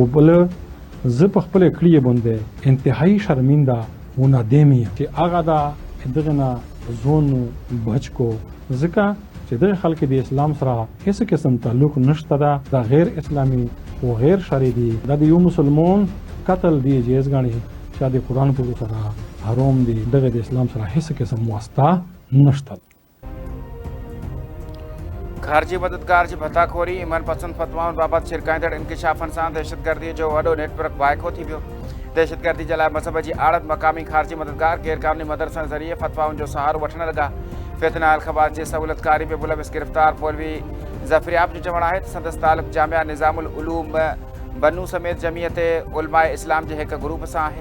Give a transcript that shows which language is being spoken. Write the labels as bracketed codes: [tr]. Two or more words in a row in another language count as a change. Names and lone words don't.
[ps] وبله زه په خپل کړی باندې انتهایی شرمنده و نادم یم چې هغه دا دغه نه زون بچ کو ځکه چې دغه خلک د اسلام سره هیڅ قسم تعلق نشته. دا غیر اسلامي او غیر شرعي دي. دا د یو مسلمان قتل دی جایز ګڼي چې د قرآن په سره حرام دي. دغه د اسلام سره هیڅ قسم واسطه نشته. [sd] ख़ारिजी मददगार जी भताखोरी ईमान पसंद फतवाउनि बाबति छिरकाईंदड़ इंकिशाफनि सां दहशतगर्दी जो वॾो नेटवर्क वाइको थी वियो। दहशतगर्दी जे लाइ मज़हब जी आड़त मक़ामी ख़ारिजी मददगार गैर क़ानूनी मदरसनि ज़रिए फतवाउनि जो सहारो वठण लॻा। फितना अलख़बार जे सहूलियतकारी में मुलविस गिरफ़्तार मौलवी ज़फ़रियाब जो चवणु आहे त संदसि तालुक़ जामिया निज़ामुल उलूम बनू समेत जमीयत उलमाए इस्लाम जे हिकु ग्रुप सां आहे।